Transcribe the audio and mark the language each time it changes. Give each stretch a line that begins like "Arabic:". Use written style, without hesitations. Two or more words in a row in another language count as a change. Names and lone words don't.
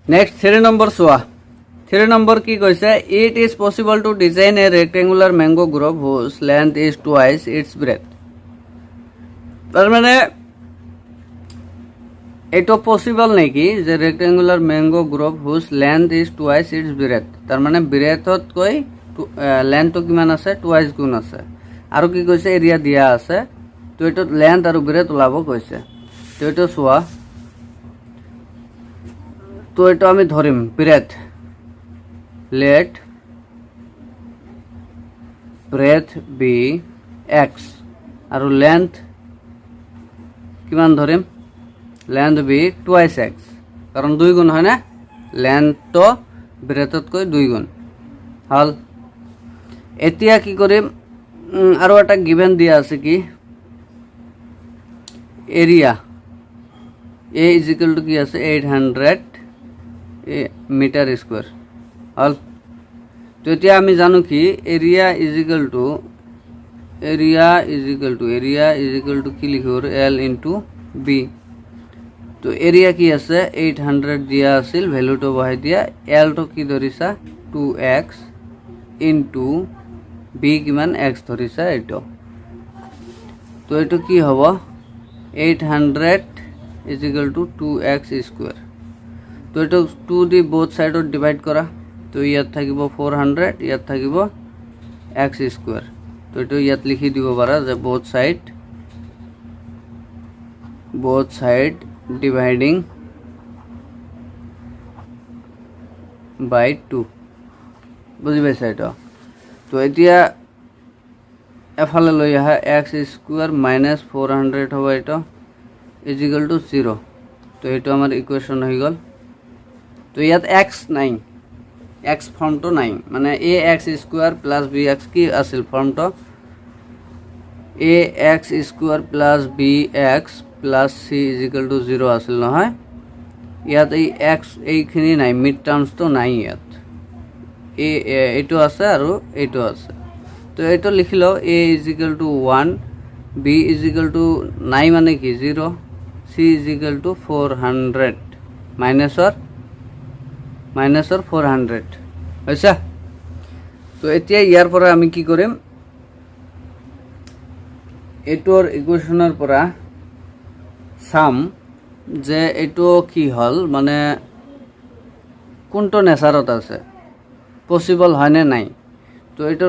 Assamese: নেক্সট 3 নম্বৰ চোৱা 3 নম্বৰ কি কৈছে
English: it is possible to design a rectangular mango group whose length is twice its breadth
Assamese: তাৰ মানে এটো পসিবল নেকি যে
English: rectangular mango group whose length is twice its breadth
Assamese: তাৰ মানে ব্ৰেথত কৈ লেন্থটো কিমান আছে টুৱাইস গুণ আছে আৰু কি কৈছে এৰিয়া দিয়া আছে তো এটো লেন্থ আৰু ব্ৰেথ ওলাব কৈছে তো এটো চোৱা তো এটো আমি ধরিম ব্রেথ
English: let breadth be x
Assamese: আর লেন্থ কিমান ধরিম
English: length be twice x
Assamese: কারণ 2 গুণ হয় না লেন্থ তো ব্রেথত কৈ 2 গুণ হল এতিয়া কি কৰিম আৰু এটা গিভেন দিয়া আছে কি এরিয়া
English: a is equal to
Assamese: কি আছে 800
English: meter square
Assamese: হল তো এতিয়া আমি জানো কি
English: area is equal to
Assamese: কি লিখিব
English: l into b
Assamese: তো এরিয়া কি আছে 800 দিয়া আছিল ভ্যালুটো বহাই দিয়া l তো কি ধৰিছা
English: 2x into b
Assamese: কিমান x ধৰিছা এটো তো এটো কি হ'ব
English: 800 is equal to 2x square
Assamese: তো এটা 2 দি
English: both side divide
Assamese: করা তো ইয়াত থাকিব 400 ইয়াত থাকিব
English: x square
Assamese: তো এটা ইয়াত লিখি দিব পারা যে both
English: side dividing by 2
Assamese: বুঝি পাইছা এটা তো এতিয়া এফালে লৈ আহা
English: x square minus 400
Assamese: হ'ব এটা
English: is equal to 0
Assamese: তো এটা আমার ইকুয়েশন
Bangla: হয়ে গেল
Assamese: তো ইয়াত x নাই x ফর্ম তো নাই মানে
English: ax square plus bx
Assamese: কি আছিল ফর্ম তো
English: ax square plus bx plus c is equal to 0
Assamese: আছিল নহয় ইয়াত এই x এইখিনি নাই
English: mid terms
Assamese: তো নাই ইয়াত এইটো আছে আৰু এইটো আছে তো এইটো লিখিলো
English: a is equal to 1 b is equal to
Assamese: নাই মানে কি
English: 0 c is equal to 400 minus or
Assamese: 400 আচ্ছা তো এতিয়া ইয়াৰ পৰা আমি কি কৰিম এটোৰ ইকুয়েশনৰ পৰা সাম যে এটো কি হল মানে কোনটো নেচাৰত আছে পসিবল হয় না নাই তো এটোৰ